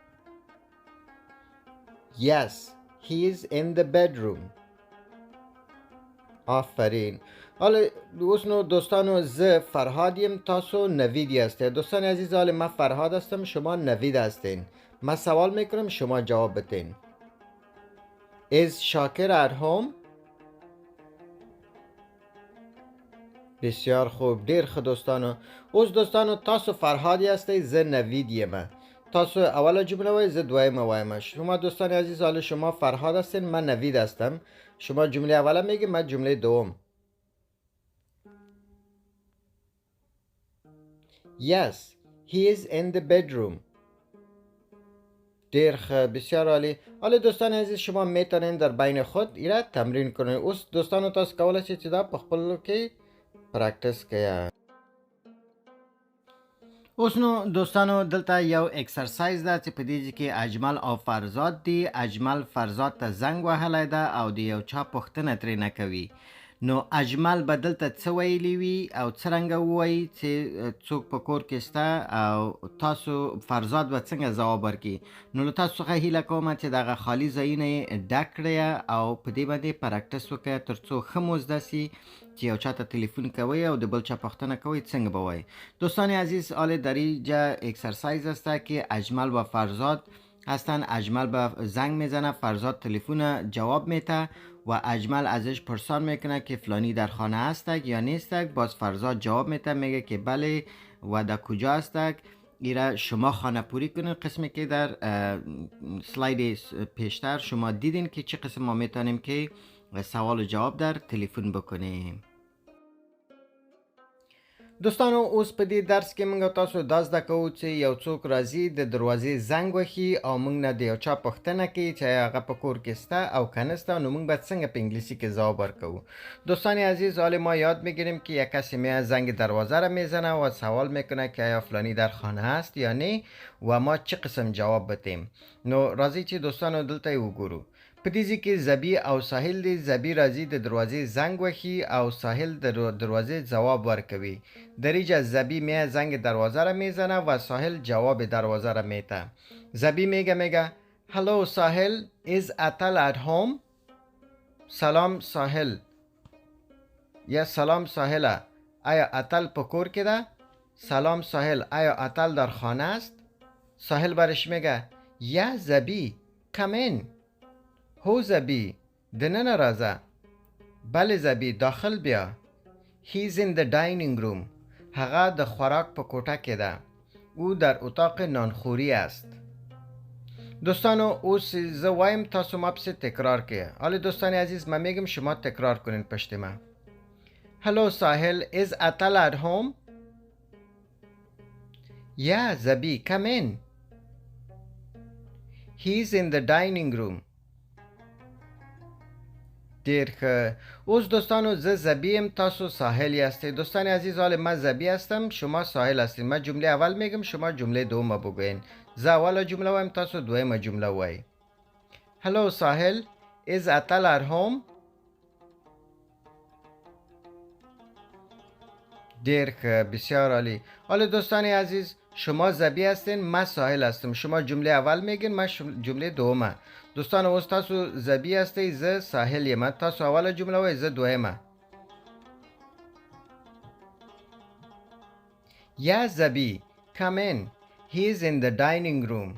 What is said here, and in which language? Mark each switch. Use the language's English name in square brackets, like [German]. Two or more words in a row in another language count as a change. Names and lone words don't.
[English] yes he is in the bedroom. [Pashto] آفرین. حالا اوس نو دوستانو ز فرهادیم، تاسو نویدی هسته. [Persian] دوستان عزیز حالا من فرهاد هستم، شما نوید هستین. من سوال میکنم شما جواب بتین. [English] is شاکر at home؟ [Persian] بسیار خوب، [Pashto] دیر خوب دوستانو. اوس دوستانو تاسو فرهادی هسته، ز نویدیم. تاسو اول جمله وای، ز دویم وایم. [Persian] شما دوستان عزیز حالا شما فرهاد هستین، من نوید هستم. شما جمله اول میگی، من جمله دوم. [English] Yes he is in the bedroom. [Pashto] دیر خوب، [Persian] بسیار عالی. حالا دوستان عزیز شما میتونین در بین خود ایره تمرین کنین. [Pashto] اوس دوستانو تاسو کولای شئ چې دا په خپل کې پریکټس کړئ. اوس نو دوستانو دلته یو اکسرسایز ده چې په دې کې اجمل او فرزاد دي. اجمل فرزاد ته زنګ وهلی ده او د یو چا پوښتنه ترې نه کوي. نو اجمل به دلته څه ویلی وي او څرنګه ووایي چې څوک په کور کې شته او تاسو فرزاد به څنګه ځواب ورکړي. نو له تاسو څخه هیله کوم چې دغه خالي ځایونه یې ډک کړئ او په دې باندې پریکټس وکړئ تر څو ښه مو زده سي چې یو چاته تلیفون کوي او د بل چا پوښتنه کوي څنګه به وایي. [Persian] دوستان عزیز حالا در اینجا اکسرسایز است که اجمل و فرزاد هستن. اجمل به زنگ میزنه، فرزاد تلفن جواب میده و اجمل ازش پرسان میکنه که فلانی در خانه هستک یا نیستک. باز فرزاد جواب میده، میگه که بله و در کجا هستک. ایره شما خانه پوری کنین. قسمی که در سلاید پیشتر شما دیدین که چه قسم ما میتونیم که سوال و جواب در تلفن بکنیم. [Pashto] دوستانو اوس په دې درس کې موږ تاسو دا زده کوو چې یو څوک راځي د دروازې زنګ وهي او موږ نه د یو چا پوښتنه کوي چې هغه په کور کې شته او که نشته، نو موږ باید څنګه په انګلیسي کې ځواب ورکوو. [Persian] دوستان عزیز حالا ما یاد میگیریم که یک کسی میاد زنگ دروازه را میزنه و سوال میکنه که آیا فلانی در خانه است یا نه و ما چه قسم جواب بدیم. [Pashto] نو راځي چې دوستانو دلته وګورو. په دې کې زبی او ساحل دی. زبی راځي د دروازې زنګ وهي او ساحل د دروازې جواب ورکوي. [Persian] در اینجا زبی میاد زنگ دروازه را میزنه و ساحل جواب دروازه را میده. زبی میگه [English] Hello ساحل is اتل at home؟ [Pashto] سلام ساحل یا سلام ساحل، آیا اتل په کور کې ده؟ [Persian] سلام ساحل، آیا اتل در خانه است؟ ساحل برش میگه یا زبی [English] come in. [Pashto] هو زبی دننه رازه. [Persian] بله زبی داخل بیا. [English] He's in the dining room. [Pashto] هغه د خوراک په کوټه کې ده. [Persian] او در اتاق نانخوری است. [Pashto] دوستانو اوس زه وایم تاسو ما پسې تکرار کړئ. [Persian] حالا دوستان عزیز من میگم شما تکرار کنین پشت ما. [English] Hello ساحل is اتل at home؟ Yeah زبی come in. He's in the dining room. [Pashto] دیر ښه. اوس دوستانو زه زبی ام، تاسو ساحل هستید. [Persian] دوستان عزیز حالا من زبی هستم، شما ساحل هستید. من جمله اول میگم، شما جمله دوم بگوین. [Pashto] زه اول جمله وایم، تاسو دویم جمله وای. [English] Hello Sahil, is Atal at home? [Persian] دیر که بسیار عالی. حالا دوستان عزیز شما زبی هستین، من ساحل هستم. شما جمله اول میگین، من جمله دومه. [Pashto] دوستان اوس تاسو زبی هستی، ز ساحل یم. تاسو اول جمله وای، ز دویمه. [English] یا زبی come in, he is in the dining room.